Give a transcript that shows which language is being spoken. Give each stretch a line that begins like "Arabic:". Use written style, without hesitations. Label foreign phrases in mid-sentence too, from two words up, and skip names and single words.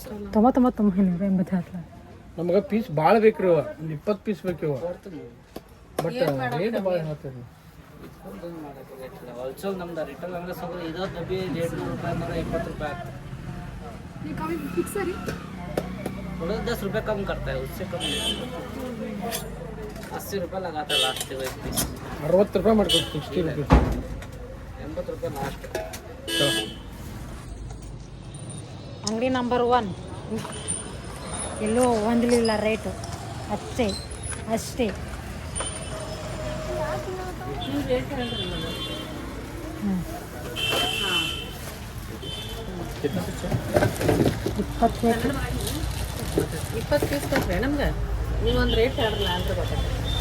Kannada: 90 ಹಾಕ್ಲ ನಮ್ಗೆ ಪೀಸ್ ಭಾಳ ಬೇಕು ರೀ ಒಂದು 20 ಪೀಸ್ ಬೇಕು ಇವ
English: but rate
Kannada: ಭಾಳ ಹೇಳ್ತೀರಿ ಹೋಲ್ಸೇಲ್ ನಮ್ದು ರಿಟೇಲ್ ಹಂಗೆ ಸ್ವಲ್ಪ ಇದೋ ಡಬ್ಬಿ 150 ರೂಪಾಯಿ 120 ರೂಪಾಯಿ ಆಗ್ತದೆ ನೀವು ಕಮ್ಮಿ ಫಿಕ್ಸ್ ರೀ
Hindi: थोड़ा 10 रुपये कम करता है उससे कम नहीं 80 रुपये लगाता है लास्ट एक पीस
Kannada: 60 ರೂಪಾಯಿ ಮಾಡ್ಕೊಡ್ತೀವಿ 60 ರುಪೀಸ್
Hindi: 80 रुपये लास्ट
Kannada: ಅಂಗಡಿ ನಂಬರ್ 1 ಎಲ್ಲೂ ಒಂದಿಲ್ಲ ರೇಟು ಅಷ್ಟೇ ಹ್ಞೂ 20 ಪೀಸ್ ಕೊಟ್ಟರೆ ನಮ್ಗೆ ನೀವು ಒಂದು ರೇಟ್ ಹೇಳ್ರಲ್ಲ ಅಂದ್ರೆ ಗೊತ್ತಾಗ್ತದೆ